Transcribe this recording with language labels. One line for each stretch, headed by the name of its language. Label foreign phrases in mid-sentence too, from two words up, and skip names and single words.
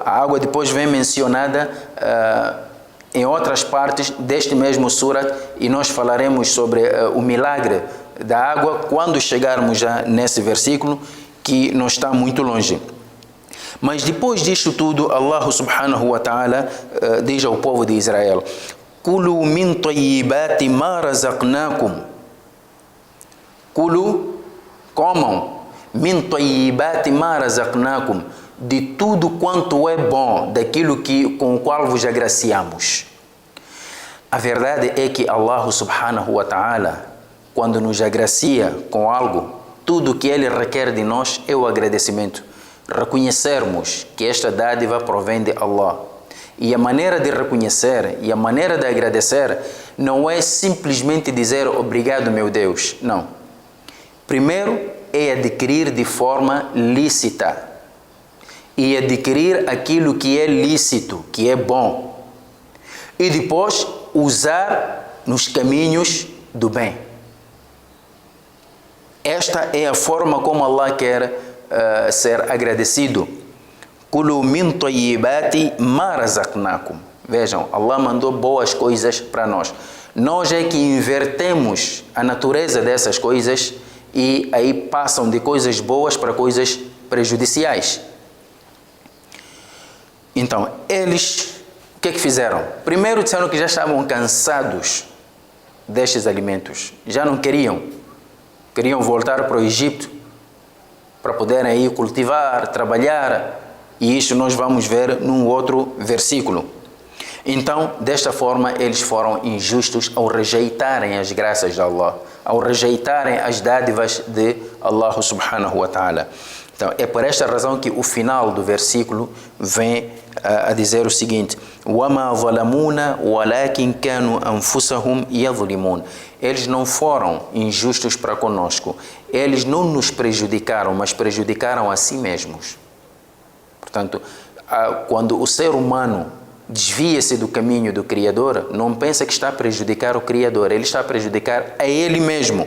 Portuguese: A água depois vem mencionada em outras partes deste mesmo surat e nós falaremos sobre o milagre da água quando chegarmos já nesse versículo que não está muito longe. Mas depois disto tudo, Allah
Arabic: subhanahu wa ta'ala
Portuguese: diz ao povo de Israel:
Arabic: كلوا من طيبات ما رزقناكم.
Portuguese: Kulu, comam,
Arabic: من طيبات ما رزقناكم,
Portuguese: de tudo quanto é bom, daquilo com o qual vos agraciamos. A verdade é que Allah
Arabic: subhanahu wa ta'ala,
Portuguese: quando nos agracia com algo, tudo o que Ele requer de nós é o agradecimento. Reconhecermos que esta dádiva provém de Allah. E a maneira de reconhecer e a maneira de agradecer não é simplesmente dizer obrigado, meu Deus. Não. Primeiro é adquirir de forma lícita. E adquirir aquilo que é lícito, que é bom. E depois usar nos caminhos do bem. Esta é a forma como Allah quer ser agradecido.
Arabic: كلوا من طيبات ما رزقناكم.
Portuguese: Vejam, Allah mandou boas coisas para nós. Nós é que invertemos a natureza dessas coisas e aí passam de coisas boas para coisas prejudiciais. Então, eles, o que fizeram? Primeiro disseram que já estavam cansados destes alimentos, já não queriam voltar para o Egito para poderem aí cultivar, trabalhar, e isso nós vamos ver num outro versículo. Então, desta forma, eles foram injustos ao rejeitarem as graças de Allah, ao rejeitarem as dádivas de Allah
Arabic: subhanahu wa ta'ala.
Portuguese: Então, é por esta razão que o final do versículo vem a dizer o seguinte:
Arabic: وَمَا ظَلَمُونَ وَلَكِنْ كَانُوا أَنفُسَهُمْ يَظْلِمُونَ.
Portuguese: Eles não foram injustos para conosco, eles não nos prejudicaram, mas prejudicaram a si mesmos. Portanto, quando o ser humano desvia-se do caminho do Criador, não pensa que está a prejudicar o Criador, ele está a prejudicar a ele mesmo.